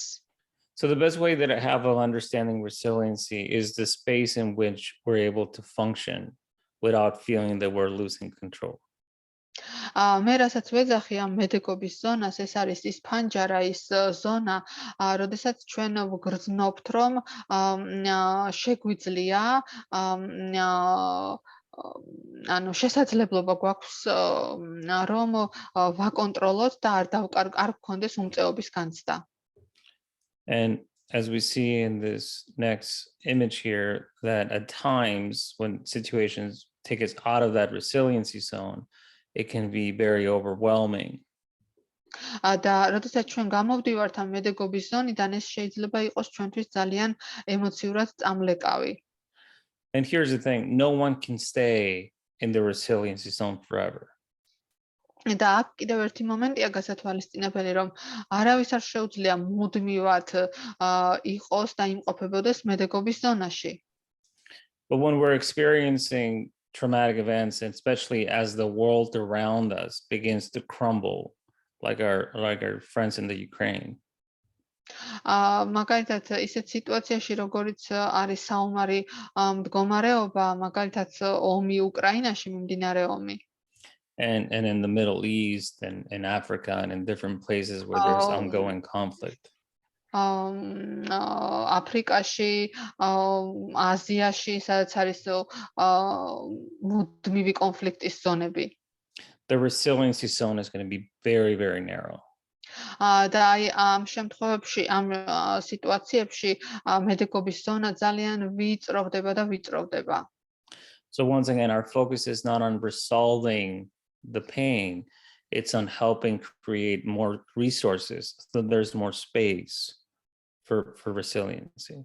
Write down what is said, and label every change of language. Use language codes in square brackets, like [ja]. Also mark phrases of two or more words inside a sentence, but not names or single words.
[en] So the best way that I have of understanding resiliency is the space in which we're able to function without feeling that we're losing control. [ka] მე რასაც ვეძახი ამ მედეგობის ზონას, ეს არის ის ფანჯარა, ის ზონა, როდესაც ჩვენ ვგრძნობთ, რომ შეგვიძლია ანუ შესაძლებლობა გვაქვს რომ ვაკონტროლოთ და არ გქონდეს უმწეობის განცდა. [en] And as we see in this next image here, that at times when situations take us out of that resiliency zone, it can be very overwhelming. [ka] და როდესაც ჩვენ გამოვდივართ ამ მედეგობის ზონიდან, ეს შეიძლება იყოს ჩვენთვის ძალიან ემოციურად წამლეკავი. [en] And here's the thing, no one can stay in the resiliency zone forever. [ka] და აქ კიდევ ერთი მომენტია გასათვალისწინებელი, რომ არავის არ შეუძლია მუდმივად იყოს და იმყოფებოდეს მედეგობის ზონაში. [en] But when we're experiencing traumatic events, and especially as the world around us begins to crumble, like our friends in the Ukraine. [ka] მაგალითად, ისეთ სიტუაციაში, როგორიც არის საომარი მდგომარეობა, მაგალითად, ომი უკრაინაში მიმდინარე ომი. [en] And in the Middle East and in Africa and in different places where there's ongoing conflict. [ka] აფრიკაში, აზიაში, სადაც არის მუდმივი კონფლიქტის ზონები. [en] The resiliency zone is going to be very, very narrow. [ka] და აი ამ შემთხვევებში, ამ სიტუაციებში მედეგობის ზონა ძალიან ვიწროვდება და ვიწროვდება. [en] So once again, our focus is not on resolving the pain, it's on helping create more resources so there's more space for resiliency.